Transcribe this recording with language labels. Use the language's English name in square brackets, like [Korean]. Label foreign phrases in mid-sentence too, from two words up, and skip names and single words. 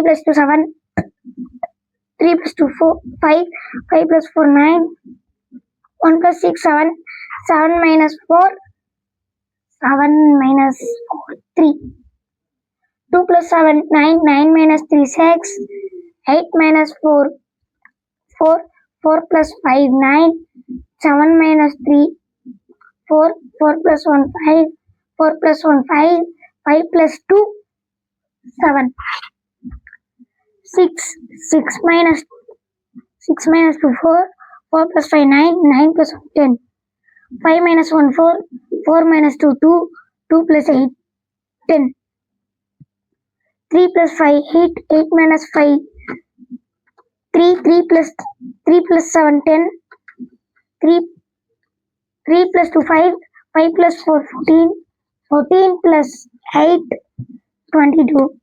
[English] plus 2 7, 3 plus 2 4 5, 5 plus 4 9, 1 plus 6 7, 7 minus 4, 7 minus 4 3, 2 plus 7 9, 9 minus 3 6, 8 minus 4 4, 4 plus 5 9, 7 minus 3 4, 4 plus 1 5, 4 plus 1 5, 5 plus 2 7, 6 minus 2 4, 4 plus 5 9, 9 plus 1 10, 5 minus 1 4, 4 minus 2 2, 2 plus 8 10, 3 plus 5 8, 8 minus 5 3, 3 plus 7 10, 3 plus 2 5, 5 plus 4 14, 14 plus 8 22,